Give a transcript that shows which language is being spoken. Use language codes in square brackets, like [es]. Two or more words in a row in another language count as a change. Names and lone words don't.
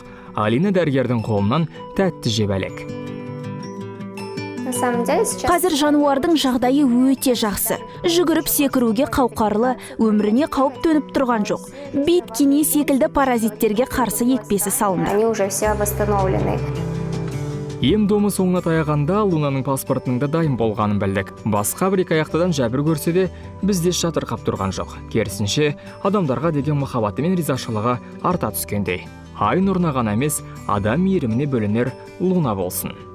[kk] Алина дәрігердің қолынан тәтті жеп әлек. Қазір жануардың жағдайы өте жақсы. Жүгіріп секіруге қауқарлы, өміріне қауіп төніп тұрған жоқ. Бит, кене секілді паразиттерге қарсы екпесі салынды. [ru] Они уже все восстановлены. [kk] Ем-домы соңына таяғанда Лунаның паспортының да дайын болғанын білдік. Басқа бір 2 аяқтыдан жәбір көрсе де, бізде шатырқап тұрған жоқ. Керісінше, адамдарға деген махаббаты мен ризашылығы арта түскендей. Ай нұрына ғана емес, адам мейіріміне бөлінер Луна болсын.